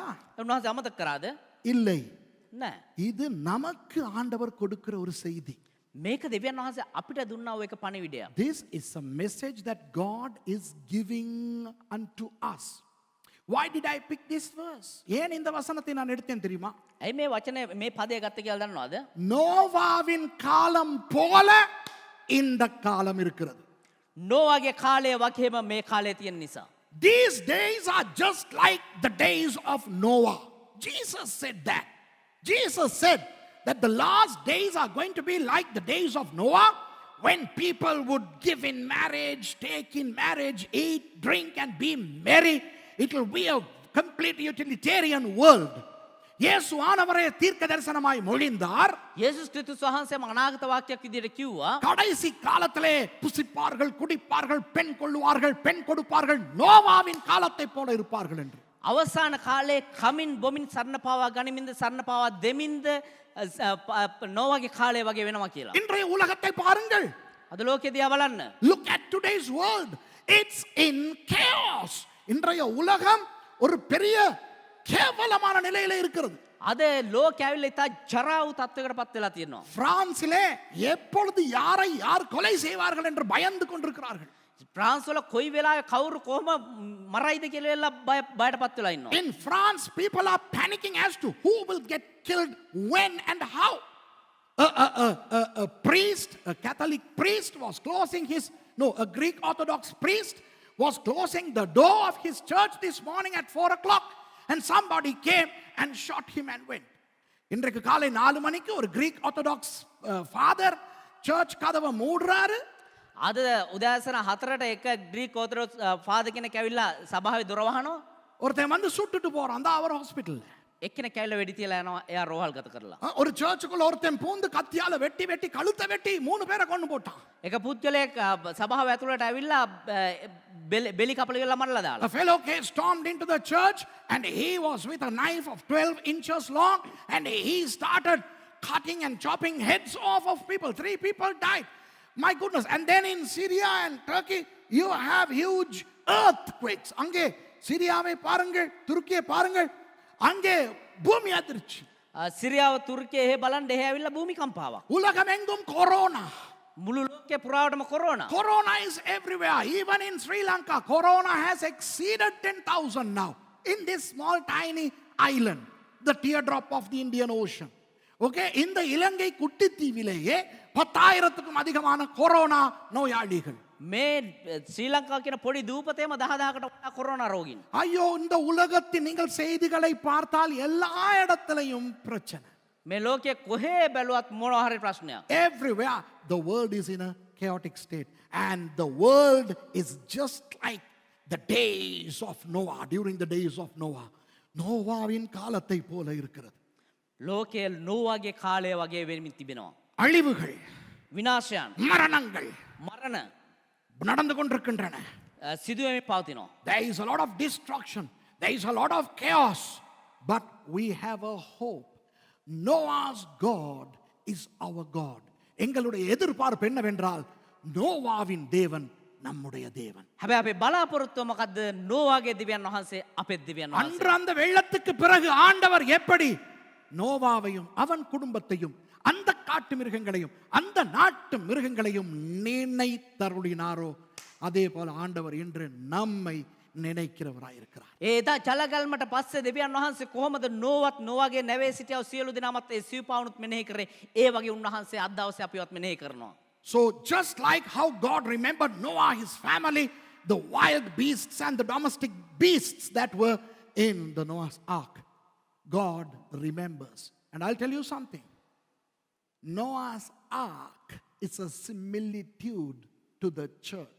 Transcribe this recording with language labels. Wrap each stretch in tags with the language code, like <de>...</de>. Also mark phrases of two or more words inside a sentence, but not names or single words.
<si>උන්වහන්සේ අමතක කරාද?</si> <ta>இல்லை,</ta> <si>නෑ.</si> <ta>இது நமக்கு ஆண்டவர் கொடுக்கிற ஒரு செய்தி.</ta> <si>මේක දෙවියන් වහන්සේ අපිට දුන්නා වූ එක පණිවිඩයක්.</si> <en>This is a message that God is giving unto us. Why did I pick this verse?</en> <ta>ஏன் இந்த வசனத்தை நான் எடுத்தேன் தெரியுமா?</ta> <si>ඇයි මේ වචනේ මේ පදය ගත්ත කියලා දන්නවද?</si> <ta>நோவாவின் காலம் போல இந்த காலம் இருக்கிறது.</ta> <si>නෝවාගේ කාලය වගේම මේ කාලය තියෙන නිසා.</si> <en>These days are just like the days of Noah. Jesus said that. Jesus said that the last days are going to be like the days of Noah, when people would give in marriage, take in marriage, eat, drink, and be merry. It will be a complete utilitarian world.</en> <ta>இயேசு ஆனவரே தீர்க்க தரிசனமாய் மொழிந்தார்.</ta> <si>යේසුස් ක්‍රිස්තුස් වහන්සේම අනාගත වාක්‍යයක් විදිහට කිව්වා.</si> <ta>கடைசி காலத்திலே புசிப்பார்கள், குடிப்பார்கள், பெண் கொள்ளுவார்கள், பெண் கொடுப்பார்கள், நோவாவின் காலத்தை போல இருப்பார்கள் என்று.</ta> <si>අවසාන කාලේ කමින් බොමින් සරණ පාවා ගනිමින්ද සරණ පාවා දෙමින්ද නෝවාගේ කාලය වගේ වෙනවා කියලා.</si> <ta>இன்றைய உலகத்தை பாருங்கள்.</ta> <si>අද ලෝකෙ දිහා බලන්න.</si> <en>Look at today's world. It's in chaos.</en> <ta>இன்றைய உலகம் ஒரு பெரிய கேவலமான நிலையில இருக்கிறது.</ta> <si>අද ලෝකෙ ඇවිල්ලා ඉතා ජරා වූ තත්වයකට පත් වෙලා තියෙනවා.</si> <ta>பிரான்சிலே எப்பொழுது யாரை யார் கொலை செய்வார்கள் என்று பயந்து கொண்டிருக்கிறார்கள்.</ta> <si>ප්‍රාන්ස් වල කොයි වෙලාවෙ කවුරු කොහොම මරයිද කියලා වෙලා බයට පත් වෙලා ඉන්නවා.</si> <en>In France, people are panicking as to who will get killed, when and how. A priest, a Catholic priest was closing a Greek Orthodox priest was closing the door of his church this morning at 4 o'clock, and somebody came and shot him and went.</en> <ta>இன்றைக்கு காலை 4 மணிக்கு ஒரு</ta> <en>Greek Orthodox father church</en> <ta>கதவை மூடுறாரு.</ta> <si>අද උදෑසන 4ට එක</si> <en>Greek Orthodox father</en> <si>කෙනෙක් ඇවිල්ලා සභාවේ දොර වහනවා.</si> <ta>ஒருத்தன் வந்து சுட்டுட்டு போறான் அந்த அவர் ஹாஸ்பிடல்ல.</ta> <si>එක්කෙනෙක් ඇවිල්ලා වෙඩි තියලා යනවා එයා රෝහල් ගත කරලා.</si> <ta>ஒரு சர்ச்சுக்குள்ள ஒருத்தன் பூந்து கத்தியால வெட்டி வெட்டி கழுத்தை வெட்டி 3 பேரை கொண்டு போட்டான்.</ta> <si>එක පුද්ගලයෙක් සභාව ඇතුළට ඇවිල්ලා බෙලි කපල වෙලා මරලා දාලා.</si> <en>A fellow stormed into the church and he was with a knife of 12 inches long and he started cutting and chopping heads off of people. 3 people died. My goodness. And then in Syria and Turkey you have huge earthquakes.</en> <ta>அங்கே சிரியாவை பாருங்கள், துருக்கியை பாருங்கள், அங்கே பூமி அதிர்ச்சி.</ta> <si>සිරියාව තුර්කිය එහෙ බලන්න එහෙ ඇවිල්ලා භූමිකම්පාවක්.</si> <ta>உலகமெங்கும் கொரோனா.</ta> <si>මුළු ලෝකේ පුරාවටම කොරෝනා.</si> <en>Corona is everywhere. Even in Sri Lanka, corona has exceeded 10,000 now. In this small tiny island, the teardrop of the Indian Ocean.</en> <ta>Okay, இந்த இலங்கை குட்டித்தீவிலேயே 10,000க்கும் அதிகமான கொரோனா நோயாளிகள்.</ta> <si>මේ ශ්‍රී ලංකාව කියන පොඩි දූපතේම 10,000කට වඩා කොරෝනා රෝගීන්.</si> <ta>ஐயோ, இந்த உலகத்தின் நீங்கள் செய்திகளை பார்த்தால் எல்லா இடத்திலையும் பிரச்சனை.</ta> <si>මේ ලෝකයේ කොහේ බැලුවත් මොනවා හරි ප්‍රශ්නයක්.</si> <en>Everywhere the world is in a chaotic state, and the world is just like the days of Noah, during the days of Noah.</en> <ta>நோவாவின் காலத்தை போல இருக்கிறது.</ta> <si>ලෝකයේ නෝවාගේ කාලය වගේ වෙමින් තිබෙනවා.</si> <ta>அழிவுகள்,</ta> <si>විනාශයන්,</si> <ta>மரணங்கள்</ta> <si>මරණ</si> <ta>நடந்து கொண்டிருக்கின்றன.</ta> <si>සිදුවෙමින් පවතිනවා.</si> <en>There is a lot of destruction, there is a lot of chaos, but we have a hope. Noah's God is our God.</en> <ta>எங்களுடைய எதிர்பார்ப்பு என்னவென்றால் நோவாவின் தேவன் நம்முடைய தேவன்.</ta> <si>හැබැයි අපේ බලාපොරොත්තුව මොකද්ද? නෝවාගේ දෙවියන් වහන්සේ අපේ දෙවියන් වහන්සේ.</si> <ta>அன்று அந்த வெள்ளத்துக்கு பிறகு ஆண்டவர் எப்படி நோவாவையும் அவன் குடும்பத்தையும் அந்த காட்டு மிருகங்களையும் அந்த நாட்டு மிருகங்களையும் நினைத்தருளினாரோ அதே போல ஆண்டவர் இன்று நம்மை நினைக்கிறவராயிருக்கிறார்.</ta> <si>ඒදා ජලගල්මට පස්සේ දෙවියන් වහන්සේ කොහොමද නෝවත් නෝවාගේ නැවේ සිටියව සියලු දෙනාමත් ඒ සිව්පාවුනුත් මෙනෙහි කරේ, ඒ වගේ උන්වහන්සේ අද දවසේ අපිවත් මෙනෙහි කරනවා.</si> <en>So just like how God remembered Noah, his family, the wild beasts and the domestic beasts that were in the Noah's ark, God remembers. And I'll tell you something. Noah's ark is a similitude to the church.</en>